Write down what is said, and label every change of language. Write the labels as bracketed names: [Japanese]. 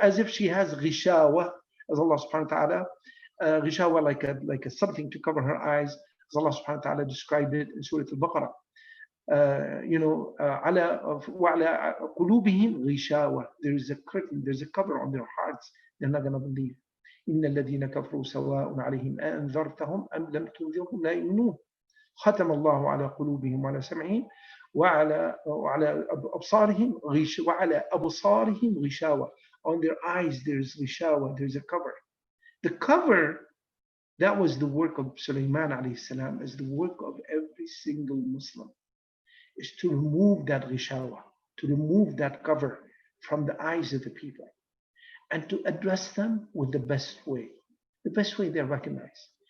[English] As if she has ghishawa, as Allah subhanahu wa ta'ala, ghishawa like a something to cover her eyes, as Allah subhanahu wa ta'ala described it in Surah Al-Baqarah. [Arabic] وعلى قلوبهم غشاوة. [English] There is a curtain, there's a cover on their hearts. They're not going to believe. [Arabic] إن الذين كفروا سواء عليهم أنذرتهم أم لم تنذرهم لا يؤمنون. ختم الله على قلوبهم وعلى سمعهم وعلى أبصارهم غشاوة. [English] On their eyes there's غشاوة, there's a cover. The cover, that was the work of Sulaiman alayhi salam, is the work of every single Muslim, is to remove that ghishawa, to remove that cover from the eyes of the people, and to address them with the best way they recognize.